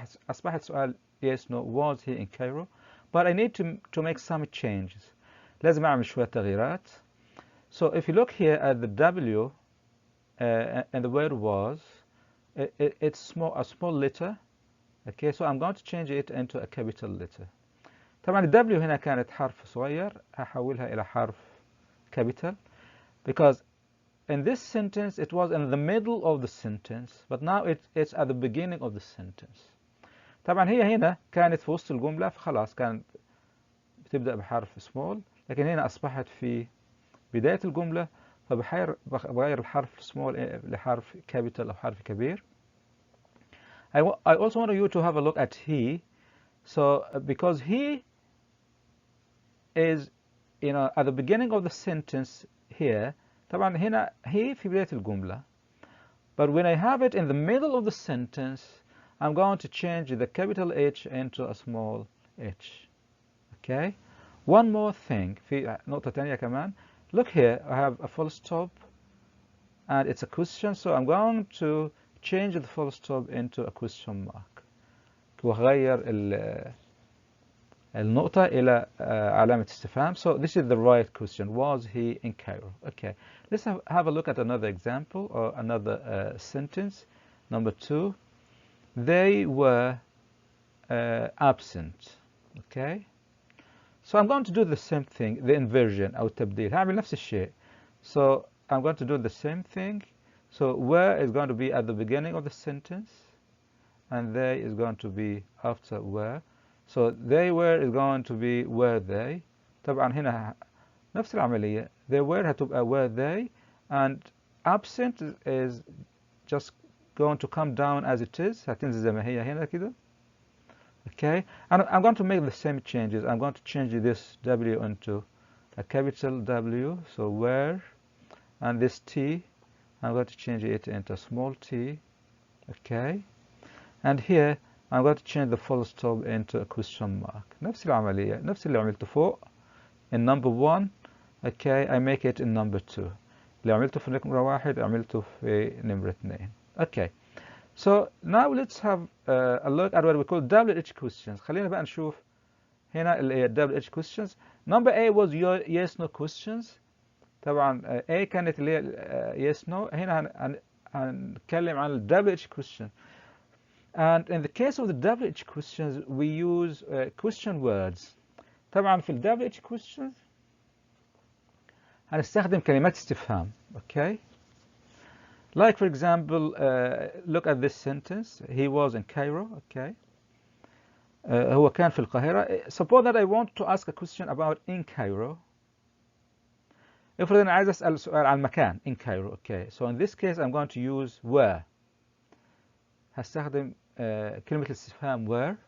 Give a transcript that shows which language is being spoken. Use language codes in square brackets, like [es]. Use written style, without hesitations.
[ar] أصبحت سؤال [en] yes no. Was he in Cairo? But I need to make some changes. [ar] لازم أعمل شوية تغييرات. [en] So if you look here at the W and the word was, it's a small letter. Okay, so I'm going to change it into a capital letter. [ar] طبعا the W هنا كانت حرف صغير. هحولها إلى حرف [en] capital because in this sentence it was in the middle of the sentence, but now it's at the beginning of the sentence. [ar] طبعا هي هنا كانت في وسط الجملة فخلاص كانت بتبدأ بحرف small، لكن هنا أصبحت في بداية الجملة فبغير الحرف small لحرف capital أو حرف كبير. [en] I also want you to have a look at he. So because he is at the beginning of the sentence here. [ar] طبعا هنا he في بداية الجملة. [en] But when I have it in the middle of the sentence, I'm going to change the capital H into a small h. Okay. One more thing. [ar] في نقطة تانية كمان. [en] Look here. I have a full stop. and it's a question, so I'm going to change the full stop into a question mark. [ar] وأغير النقطة إلى علامة استفهام. [en] So this is the right question. Was he in Cairo? Okay. Let's have a look at another example or another sentence. Number 2. They were absent. Okay. So I'm going to do the same thing, the inversion [ar] أو التبديل. هعمل نفس الشيء. [en] So I'm going to do the same thing. So were is going to be at the beginning of the sentence, and they is going to be after were. So they were is going to be were they. [ar] طبعا هنا نفس العملية. [en] They were [ar] هتبقى [en] were they, and absent is just going to come down as it is. [ar] هتنزل زي ما هي هنا كده. [en] Okay, and I'm going to make the same changes. I'm going to change this W into a capital W. So where, and this T, I'm going to change it into a small t. Okay, and here I'm going to change the full stop into a question mark. [ar] نفس العملية، نفس اللي عملته فوق [en] in number 1. Okay, I make it in number 2. [ar] اللي عملته في نمرة 1 عملته في نمرة 2. [en] Okay. So now let's have a look at what we call WH questions. [ar] خلينا بقى نشوف هنا اللي WH questions. [en] Number A was your yes no questions. [ar] طبعا A كانت اللي هي yes no. هنا هنتكلم عن ال WH question. [en] And in the case of the WH questions we use question words. [ar] طبعا في ال WH questions هنستخدم كلمات استفهام. [en] Okay. Like for example, look at this sentence. He was in Cairo. Okay. [ar] هو كان في القاهرة. [en] Suppose that I want to ask a question about in Cairo. [ar] افرض أنا عايز أسأل سؤال عن مكان in Cairo. [en] Okay. So in this case I'm going to use where. [ar] هستخدم كلمة الاستفهام where.